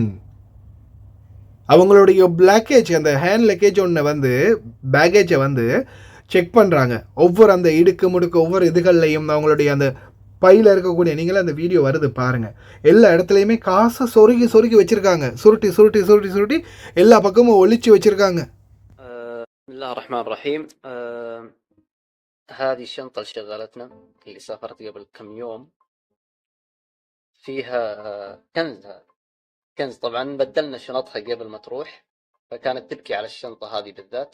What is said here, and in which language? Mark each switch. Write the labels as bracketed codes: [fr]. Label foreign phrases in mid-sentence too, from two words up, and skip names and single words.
[ta] அவங்களுடைய லக்கேஜ் அந்த [en] hand luggage [ta] ஒன்று பேக்கேஜை செக் பண்ணுறாங்க. ஒவ்வொரு அந்த இடுக்கு முடுக்கு ஒவ்வொரு இதுகள்லையும் அவங்களுடைய அந்த பையில் இருக்கக்கூடிய நீங்களே அந்த வீடியோ வருது பாருங்கள். எல்லா இடத்துலையுமே காசை சொருகி சொருகி வச்சுருக்காங்க. சுருட்டி சுருட்டி சுருட்டி சுருட்டி எல்லா பக்கமும் ஒழிச்சு வச்சுருக்காங்க. [ar] الله الرحمن الرحيم. هذه الشنطة اللي شغلتنا اللي سافرت قبل كم يوم فيها كنز. طبعا بدلنا شنطها قبل ما تروح فكانت تبكي على الشنطة هذه بالذات.